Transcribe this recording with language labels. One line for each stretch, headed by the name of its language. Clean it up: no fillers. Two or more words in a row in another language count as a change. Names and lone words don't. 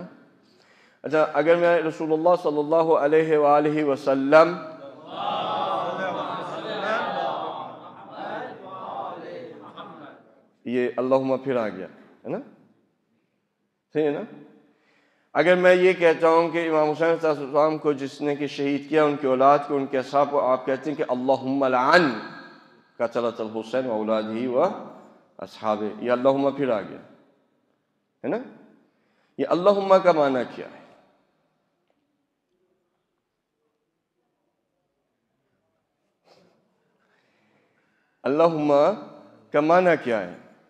Urdu: اچھا, اگر میں رسول اللہ
Arabic: صلی اللہ علیہ وآلہ وسلم
Urdu: یہ اللہم پھر آ گیا ہے نا, صحیح ہے نا. اگر میں یہ کہتا ہوں کہ امام حسین
Arabic: صلی اللہ علیہ وسلم
Urdu: کو جس نے کہ شہید کیا, ان کی اولاد کو, ان کے اصحاب کو, آپ کہتے ہیں کہ
Arabic: اللہم لعن قتلۃ الحسین و اولادہ و اصحابہ,
Urdu: یہ اللہم پھر آ گیا ہے نا. یہ اللہم کا معنی کیا ہے؟ اللہم کا معنی کیا ہے؟